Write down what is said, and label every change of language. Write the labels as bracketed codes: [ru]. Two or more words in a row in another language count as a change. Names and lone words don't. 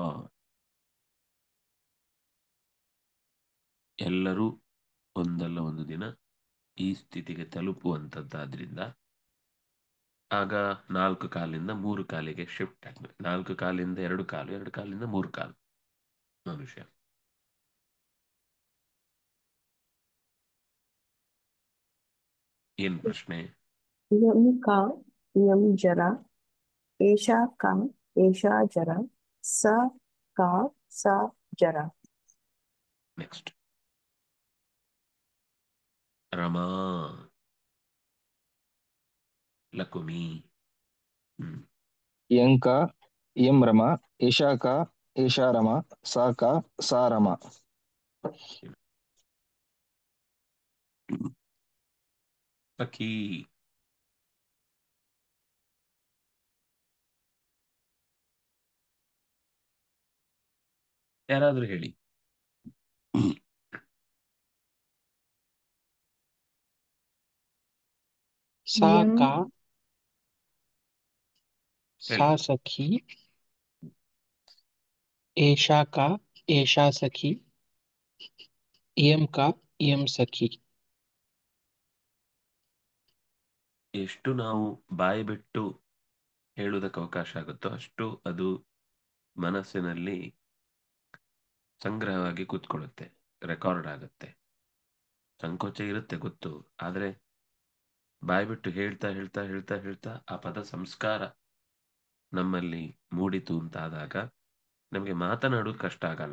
[kn] ಎಲ್ಲರೂ ಒಂದಲ್ಲ ಒಂದು ದಿನ ಈ ಸ್ಥಿತಿಗೆ ತಲುಪುವಂಥದ್ದಾದ್ರಿಂದ ಆಗ 4 ಕಾಲಿಂದ 3 ಕಾಲಿಗೆ ಶಿಫ್ಟ್ ಆಗ್ತದೆ. 4 ಕಾಲಿಂದ 2 ಕಾಲು, 2 ಕಾಲಿಂದ 3 ಕಾಲು ಮನುಷ್ಯ. ಏನ್ ಪ್ರಶ್ನೆ? [sa] इयं का इयं जरा एषा का एषा जरा सा का सा जरा [kn] ನೆಕ್ಸ್ಟ್ ರಮಾ ಲಕುಮಿ. [sa] इयं का इयं रमा एषा का एषा रमा सा का सा रमा [kn] ಸಖಿ. ಯಾರಾದ್ರೂ ಹೇಳಿ. [sa] सा इयं का [kn] ಹೇಳಿ. [sa] सा सखी एषा का एषा सखी इयं का इयं सखी. [kn] ಎಷ್ಟು ನಾವು ಬಾಯಿ ಬಿಟ್ಟು ಹೇಳುವುದಕ್ಕೆ ಅವಕಾಶ ಆಗುತ್ತೋ ಅಷ್ಟು ಅದು ಮನಸ್ಸಿನಲ್ಲಿ ಸಂಗ್ರಹವಾಗಿ ಕೂತ್ಕೊಳ್ಳುತ್ತೆ, ರೆಕಾರ್ಡ್ ಆಗುತ್ತೆ. ಸಂಕೋಚ ಇರುತ್ತೆ ಗೊತ್ತು, ಆದರೆ ಬಾಯಿ ಬಿಟ್ಟು ಹೇಳ್ತಾ ಹೇಳ್ತಾ ಹೇಳ್ತಾ ಹೇಳ್ತಾ ಆ ಪದ ಸಂಸ್ಕಾರ ನಮ್ಮಲ್ಲಿ ಮೂಡಿತು ಅಂತಾದಾಗ ನಮಗೆ ಮಾತನಾಡೋದು ಕಷ್ಟ ಆಗಲ್ಲ.